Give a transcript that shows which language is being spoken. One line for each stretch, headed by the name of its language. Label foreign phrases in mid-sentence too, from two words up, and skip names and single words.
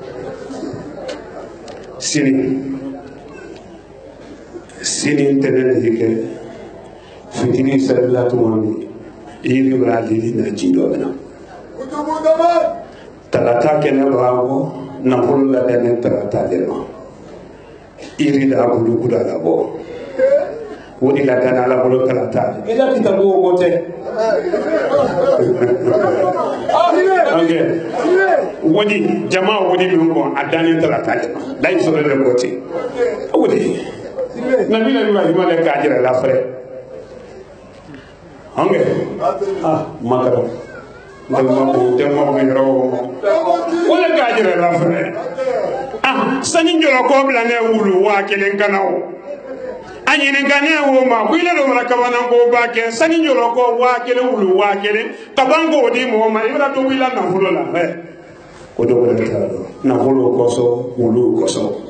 Bambara: sini ntɛnɛn de kɛ fitini sɛbɛla tuma min yiri b'a lili na ji dɔ bɛ na talata kɛnɛ b'a bɔ nafolo labɛnnen talata de ma yiri da bolo kuda labɔ o de la danna ala bolo talata i la kita bɔ o tɛ wodi jama wodi min kɔn a dannen talata de ma layi sɔrɔ de bɔ ten o de nabi na bi ma de k'a jira la fɛrɛ makara tellement bɛ yɔrɔ o de k'a jira la fɛrɛ sani jɔlɔ kɔ bila ne wulu 1000 kana o a ɲininka ne wo ma ko i la dɔ kabana ko ba kɛ sani jɔlɔ kɔ 1000 wulu 1000 kaban ko di mɔgɔ ma i bɛna to i la nafolo la ko dɔ wɛrɛ t'a dɔn nafolo kɔsɔn wulu kɔsɔn